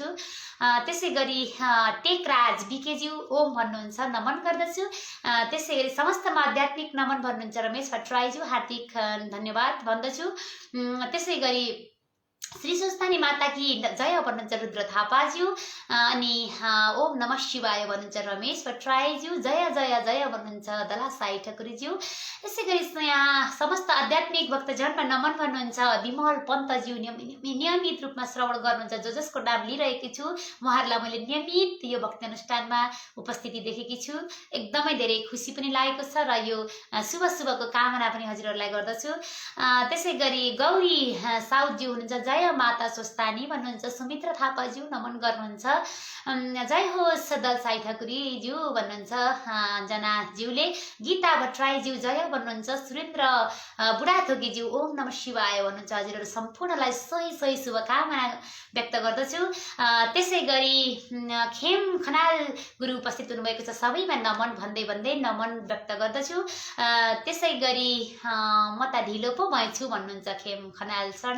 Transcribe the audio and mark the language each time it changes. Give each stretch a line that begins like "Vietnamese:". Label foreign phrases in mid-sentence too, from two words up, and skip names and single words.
Nepali: त्यसै गरी टेकराज बिकेज्यू ओम भन्नुहुन्छ, नमन गर्दछु। त्यसै गरी समस्तमा आध्यात्मिक नमन भन्नुहुन्छ रमेश भट्टराईज्यू, हार्दिक धन्यवाद भन्दछु। त्यसै गरी
Hindi: श्री स्वस्थानी माता की जय
Nepali: भन्नुहुन्छ रुद्र थापाज्यू। अनि
Sanskrit: ओम नमः शिवाय
Nepali: भन्नुहुन्छ रमेश भट्टराईज्यू, जय जय जय भन्नुहुन्छ दला साई ठकुरीज्यू। यसै गरी यहाँ समस्त आध्यात्मिक भक्तजनमा नमन भन्नुहुन्छ विमल पन्तज्यू, नियमित रूपमा श्रवण गर्नुहुन्छ। जसको नाम लिइरहेकी छु उहाँहरूलाई मैले नियमित यो भक्ति अनुष्ठानमा उपस्थिति देखेकी छु। एकदमै धेरै खुसी पनि लागेको छ र यो शुभको कामना पनि हजुरहरूलाई गर्दछु। त्यसै गरी गौरी साउदज्यू हुनुहुन्छ, जय माता स्वस्थानी भन्नुहुन्छ। सुमित्र थापाज्यू नमन गर्नुहुन्छ, जय होस् दल साई ठकुरीज्यू भन्नुहुन्छ जनाज्यूले। गीता भट्टराईज्यू जय भन्नुहुन्छ। सुरेन्द्र बुढाथोकीज्यू
Sanskrit: ओम नमः शिवाय
Nepali: भन्नुहुन्छ। हजुरहरू सम्पूर्णलाई सही शुभकामना व्यक्त गर्दछु। त्यसै गरी खेम खनाल गुरु उपस्थित हुनुभएको छ, सबैमा नमन भन्दै नमन व्यक्त गर्दछु। त्यसै गरी म त ढिलो पो भएछु भन्नुहुन्छ खेम खनाल सरले।